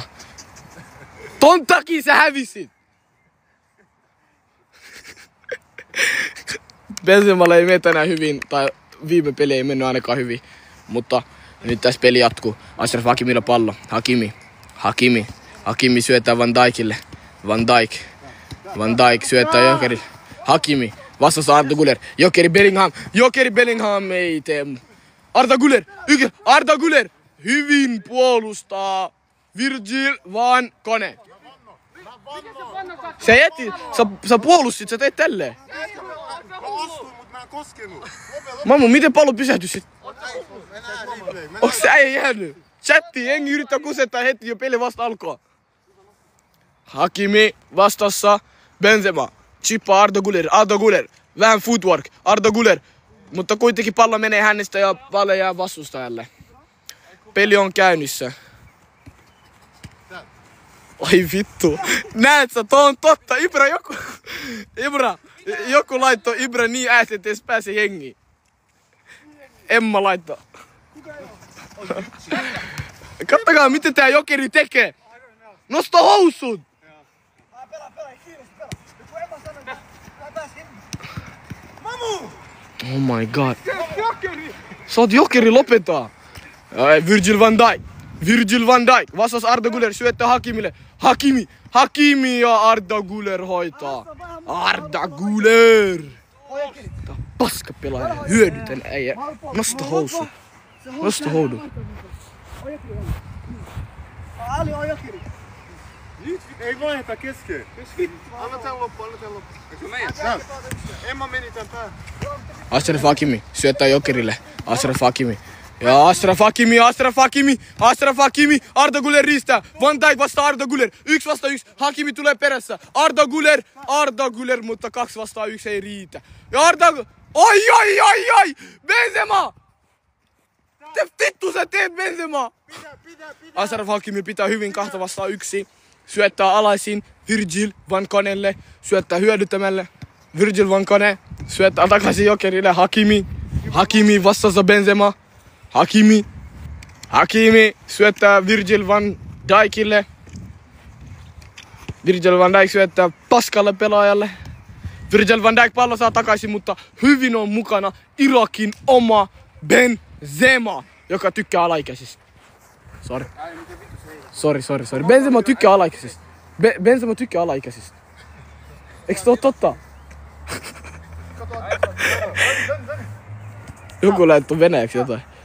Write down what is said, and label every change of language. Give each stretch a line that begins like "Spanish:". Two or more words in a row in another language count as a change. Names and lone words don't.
Finnish: Ton takia sä hävisit! Benzemalle ei mene tänään hyvin, tai viime peli ei mennyt ainakaan hyvin. Mutta nyt tässä peli jatkuu. Ashraf Hakimilla pallo. Hakimi syöttää Van Dijkille. Van Dijk syöttää Jokeri. Hakimi. Vastassa Arda Güler. Jokeri Bellingham ei tee. Arda Güler. Hyvin puolustaa. Virgil van Kone. Sä puolustit, sä teit tälleen. Mä astuin, mut mä en koskenut. Mammu, miten pallo pysähtyi sit? Onks se äijä jäänyt? Chatti, jengi yrittää kusettaa heti jo peli vasta alkaa. Hakimi vastassa. Benzema. Chippa Arda Güler. Vähän footwork. Arda Güler. Mutta kuitenkin pallo menee hänestä ja pallo jää vastustajalle. Peli on käynnissä. Ai vittu. Näet sä, tuo on totta. Joku laittoi Ibra niin äästi, ettei edes pääse jengiin. Emma laittoi. Kattokaa miten tää Jokeri tekee. Nosta housut.
English: Oh my god.
Finnish: Sä oot Jokeri, lopeta. Virgil van Dijk. Vastas Arda Güler, syöttää Hakimille. Hakimi ja Arda Güler hoitaa. Arda Güler. Tää on paska pelaaja. Hyödytän äijä. Nosta housu. Nosta houdu. Ali on Jokeri. Ei vaiheta kesken. Anna tän loppu. Emma meni tän päähän. Ashraf Hakimi syöttää Jokerille. Ashraf Hakimi. Ja Ashraf Hakimi. Arda Güler riistää. Van Dijk vastaa Arda Güler. 1 vastaan 1. Hakimi tulee perässä. Arda Güler, mutta 2 vastaan 1 ei riitä. Ja Ai! Benzema! Te vittu sä teet, Benzema! Ashraf Hakimi pitää hyvin 2 vastaan 1. Syöttää alaisin Virgil van Konelle. Syöttää hyödyttämälle. Virgil van Kone. Syöttää takaisin Jokerille. Hakimi vastassa Benzema. Hakimi syöttää Virgil van Dijkille. Virgil van Dijk syöttää paskalle pelaajalle. Virgil van Dijk pallo saa takaisin, mutta hyvin on mukana Irakin oma Benzema, joka tykkää alaikäisistä. Sorry. Benzema tykkää alaikäisistä. Benzema tykkää alaikäisistä. Eikö se ole totta? Joku laittoi venäjäksi jotain.